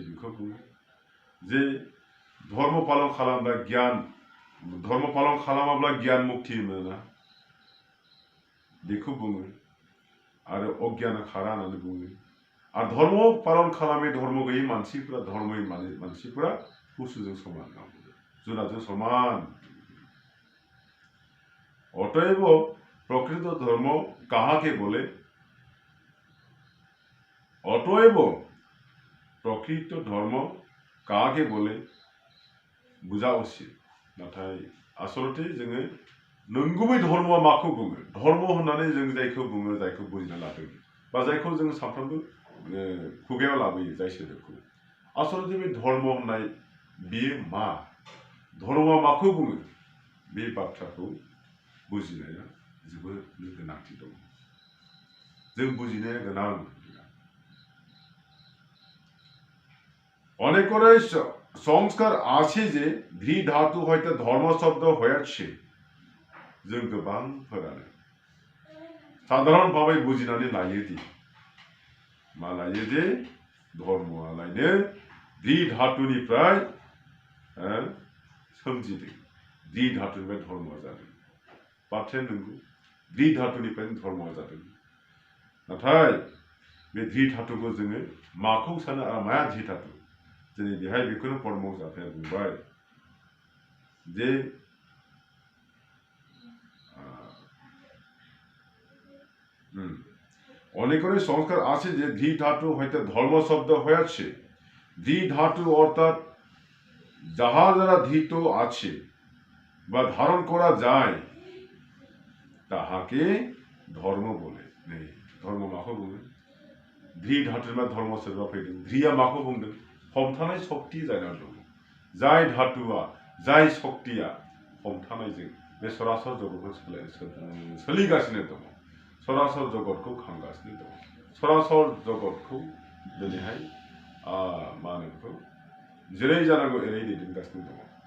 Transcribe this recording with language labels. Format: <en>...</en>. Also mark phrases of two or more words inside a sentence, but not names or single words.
<brx>बेखौ बुङो जे धर्म पालन खालामब्ला धर्म पालन खालामाब्ला জ্ঞान मुक्ति मोना बेखौ बुङो। आरो अज्ञाना खारा होननानै बुङो। आरो धर्म पालन खालामै धर्म गैयै मानसिफ्रा धर्महीन मानसिफ्रा पशुजों समान, जुनारजों समान।</brx> <bn>অতএব প্রকৃত ধর্ম কাহাকে বলে? অতএব প্রকৃত ধর্ম কাহাকে বলে বুঝা উচিত।</bn> <brx>नाथाय आसलते जोङो नंगुबै धर्मआ माखौ बुङो? धर्म होननानै जों जायखौ बुङो, जायखौ बुजिना लादों बा जायखौ जों सानफ्रोमबो खुगायाव लाबोयो जाय सोदोबखौ आसलथे बे धर्म होननाय बेयो मा धर्मआ माखौ बुङो बे बाथ्राखौ बुजिनाया जोबोद गोनांथि दं जों बुजिनाया गोनां</brx> <bn>অনেকেরই সংস্কার আছে যে ধী ধাতু হইতে ধর্ম শব্দ হয়েছে</bn> <brx>जों गोबांफोरानो साधारणभावे बुजिनानै लायोदि मा लायो जे धर्मआलायनो धि धातुनिफ्राय सोमजिदों धि धातुनिफ्राय धर्मआ जादों बाथ्राया नंगौ धि धातुनिफ्राय धर्मआ जादों नाथाय बे धि धातुखौ जोङो माखौ सानो आरो माया धि धातु दिनै बेहाय बेखौनो परमहंस आफाया बुंबाय जे</brx> <bn>অনেকেরই সংস্কার আছে যে ধি ধাতু হইতে ধর্ম শব্দ হয়েছে ধি ধাতু অর্থাৎ যাহা দ্বারা ধৃত আছে বা ধারণ করা যায় তাহাকে ধর্ম বলে নেই</bn> <brx>ধর্ম माखौ बुङो धि धातुनिफ्राय धर्म सोदोबा फैदों ध्रिया माखौ बुंदों हमथानाय शक्ति जायनाव दं जाय धातुआ जाय शक्तिया हमथानायजों बे सरासर जगतखौ सोलिगासिनो दङ सरासर जगतखौ खांगासिनो दङ सरासर जगतखौ दिनैहाय मा होनो बेखौ जेरै जानांगौ एरै दैदेनगासिनो दङ</brx>